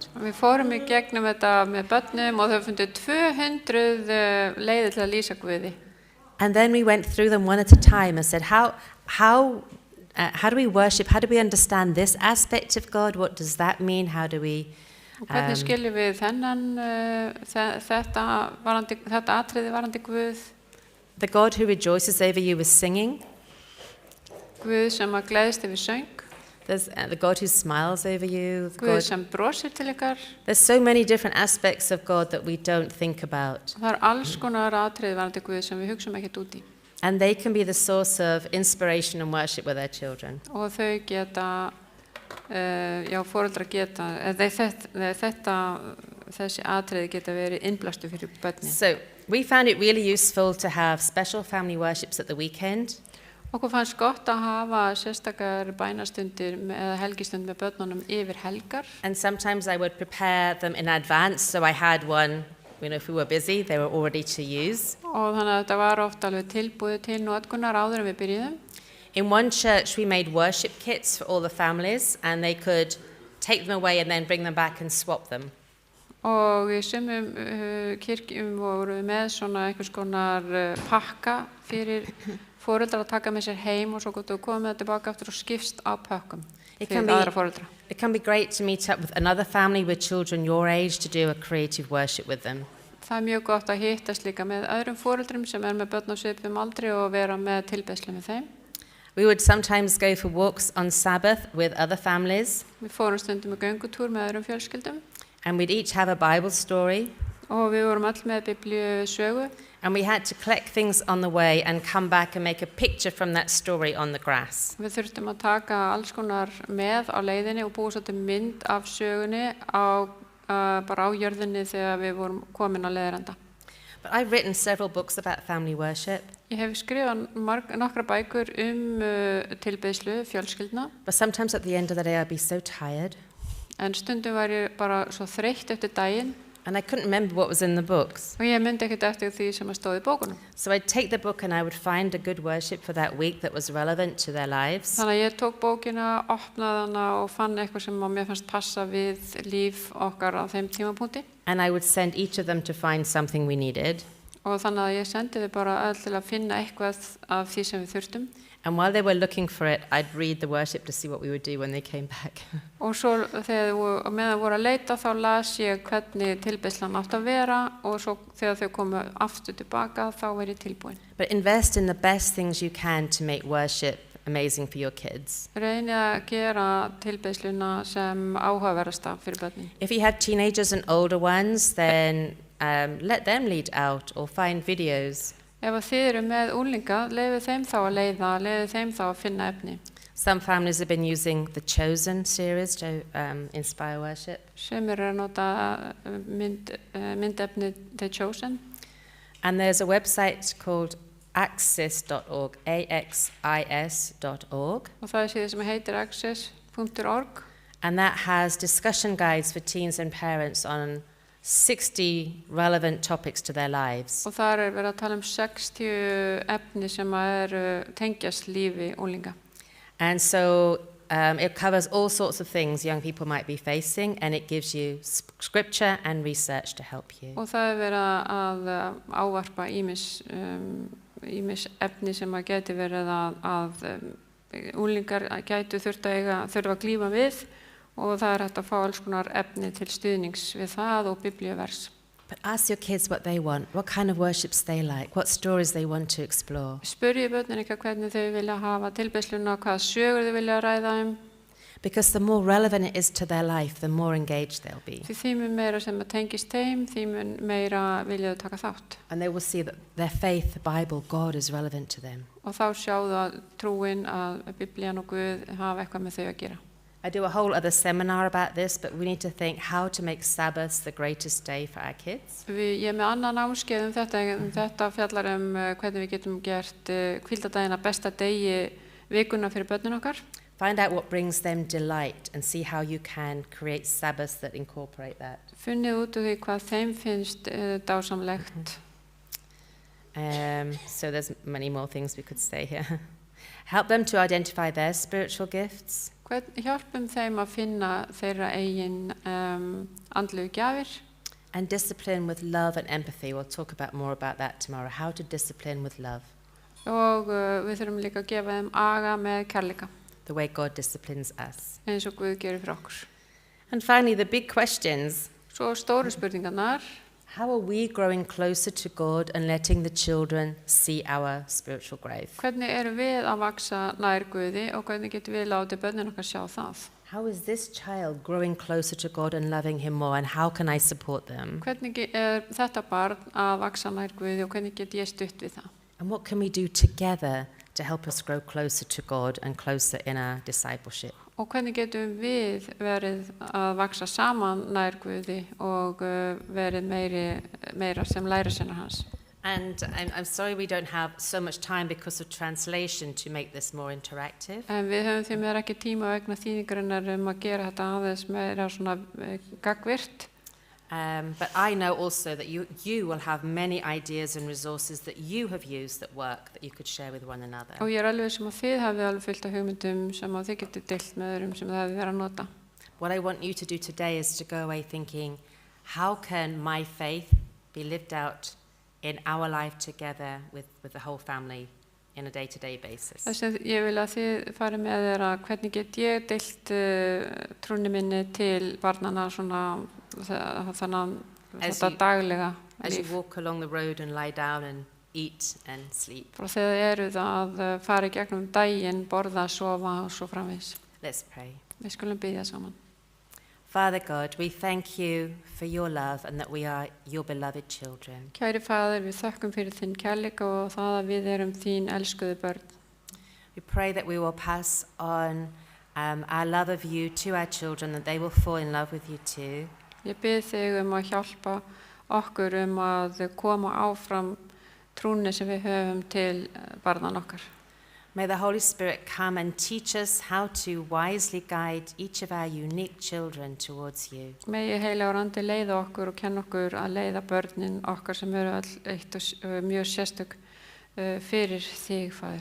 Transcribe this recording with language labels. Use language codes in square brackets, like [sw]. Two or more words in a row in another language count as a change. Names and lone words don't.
[is] Við fórum í gegnum þetta með börnum og þau fundið 200 leiðir til að lýsa Guði. [en] And then we went through them one at a time and said, how do we worship? How do we understand this aspect of God? What does that mean? How do we... [is] Hvernig skiljum við þetta atriði varandi Guð? [en] The God who rejoices over you with singing. [is] Guð sem að gleðst yfir söng. [en] There's the God who smiles over you. [is] Guð sem brosir til ykkar. [en] There's so many different aspects of God that we don't think about. [is] Það alls konar atriði varandi Guð sem við hugsum ekkert út í. [en] And they can be the source of inspiration and worship with their children. [is] Og þau geta, foreldrar geta, þessi atriði geta verið innblástu fyrir börnin. [en] So We found it really useful to have special family worships at the weekend. [is] Okkur fannst gott að hafa sérstakar bænastundir eða helgistund með börnunum yfir helgar. [en] And sometimes I would prepare them in advance, so I had one, if we were busy, they were all ready to use. [is] Og þannig að þetta var ofta alveg tilbúið til notkunar áður en við byrjuðum. [en] In one church, we made worship kits for all the families, and they could take them away and then bring them back and swap them. [is] Og í sumum kirkjum voru við með svona einhvers konar pakka fyrir foreldrar að taka með sér heim og svo gott og koma með þetta tilbaka aftur og skipst á pökkum fyrir aðra foreldra. [en] It can be great to meet up with another family with children your age to do a creative worship with them. [is] Það mjög gott að hittast líka með öðrum foreldrum sem með börn á svipum aldri og vera með tilbeiðslu með þeim. [en] We would sometimes go for walks on Sabbath with other families. [is] Við fórum stundum með göngutúr með öðrum fjölskyldum. [en] And we'd each have a Bible story. [is] Og við vorum öll með biblíu sögu. [en] And we had to collect things on the way and come back and make a picture from that story on the grass. [is] Við þurftum að taka alls konar með á leiðinni og búa svo til mynd af sögunni bara á jörðinni þegar við vorum komin á leiðarenda. [en] But I've written several books about family worship. [is] Ég hef skrifað nokkra bækur tilbeiðslu fjölskyldna. [en] But sometimes at the end of the day I'd be so tired. [is] En stundum var ég bara svo þreytt eftir daginn. [en] And I couldn't remember what was in the books. [is] Og ég myndi ekkert eftir því sem stóð í bókunum. [en] So I'd take the book and I would find a good worship for that week that was relevant to their lives. [is] Þannig að ég tók bókina, opnaði hana og fann eitthvað sem mér fannst passa við líf okkar á þeim tímapunkti. [en] And I would send each of them to find something we needed. [is] Og þannig að ég sendi þau bara öll til að finna eitthvað af því sem við þurftum. [en] And while they were looking for it, I'd read the worship to see what we would do when they came back. [is] Og svo meðan voru að leita þá las ég hvernig tilbeiðslan átti að vera og svo þegar þau komu aftur tilbaka þá var ég tilbúin. [en] But invest in the best things you can to make worship amazing for your kids. [is] Reyni að gera tilbeiðsluna sem áhugaverðasta fyrir börnin. [en] If you have teenagers and older ones, then let them lead out or find videos. [is] Ef þið eru með unglinga, leyfið þeim þá að leiða, leyfið þeim þá að finna efni. [en] Some families have been using the Chosen series to inspire worship. [is] Sumir eru að nota myndefni The Chosen. [en] And there's a website called axis.org, axis.org. [is] Og það síða sem heitir access.org. [en] And that has discussion guides for teens and parents on 60 relevant topics to their lives. [is] Og þar verið að tala 60 efni sem tengjast lífi unglinga. And so it covers all sorts of things young people might be facing, and it gives you scripture and research to help you. Og það verið að ávarpa ýmis efni sem gæti verið að unglingar gætu þurfa að glíma við. Og það hægt að fá alls konar efni til stuðnings við það og biblíuvers. [en] But ask your kids what they want, what kind of worships they like, what stories they want to explore. [is] Spyrjið börnin eitthvað hvernig þau vilja hafa tilbeiðsluna, hvaða sögur þau vilja ræða [en] Because the more relevant it is to their life, the more engaged they'll be. [is] Því mun meira sem tengist þeim, því mun meira vilja þau taka þátt. [en] And they will see that their faith, the Bible, God is relevant to them. [is] Og þá sjáðu að trúin að Biblían og Guð hafa eitthvað með þau að gera. [en] I do a whole other seminar about this, but we need to think how to make Sabbaths the greatest day for our kids. [is] Ég með annan námskeið þetta fjallar hvernig við getum gert hvíldardaginn að besta degi vikuna fyrir börnin okkar. [en] Find out what brings them delight and see how you can create Sabbaths that incorporate that. [is] Finnið út úr því hvað þeim finnst dásamlegt. [en] So there's many more things we could say here. Help them to identify their spiritual gifts. [is] Hjálpum þeim að finna þeirra eigin andlegu gjafir. [en] And discipline with love and empathy. We'll talk more about that tomorrow. How to discipline with love. [is] Og við þurfum líka að gefa þeim aga með kærleika. [en] The way God disciplines us. [is] Eins og Guð gerir fyrir okkur. [en] And finally, the big questions. [is] Svo stóru spurningarnar. [en] How are we growing closer to God and letting the children see our spiritual growth? [is] Hvernig við að vaksa nær Guði og hvernig getum við látið börnin okkar sjá það? [en] How is this child growing closer to God and loving Him more, and how can I support them? [is] Hvernig þetta barn að vaksa nær Guði og hvernig get ég stutt við það? [en] And what can we do together to help us grow closer to God and closer in our discipleship? [is] Og hvernig getum við verið að vaksa saman nær Guði og verið meira sem lærisveinar hans? [en] And I'm sorry we don't have so much time because of translation to make this more interactive. [is] En við höfum því meira ekki tíma vegna þýðingarinnar að gera þetta aðeins meira svona gagnvirkt. [en] But I know also that you will have many ideas and resources that you have used at work that you could share with one another. [is] Og ég alveg sem að þið hafið alveg fullt af hugmyndum sem að þið getið deilt með öðrum sem það hefur verið að nota. [en] What I want you to do today is to go away thinking, how can my faith be lived out in our life together with the whole family in a day-to-day basis? [is] Það sem ég vil að þið farið með að hvernig get ég deilt trúnni minni til barnana svona þannig þetta daglega [en] As you [is] líf. [en] walk along the road and lie down and eat and sleep. [is] Frá þegar þið eruð að fara í gegnum daginn, borða, sofa og svo framvegis. [en] Let's pray. [is] Við skulum biðja saman. [en] Father God, we thank you for your love and that we are your beloved children. [is] Kæri faðir, við þökkum fyrir þinn kærleika og það að við erum þín elskuðu börn. [en] We pray that we will pass on our love of you to our children, that they will fall in love with you too. [is] Ég bið þig að hjálpa okkur að koma áfram trúnni sem við höfum til barnan okkar. [en] May the Holy Spirit come and teach us how to wisely guide each of our unique children towards you. [is] Megi heilagur andi leiða okkur og kenna okkur að leiða börnin okkar sem eru all eitt og mjög sérstök fyrir þig, faðir.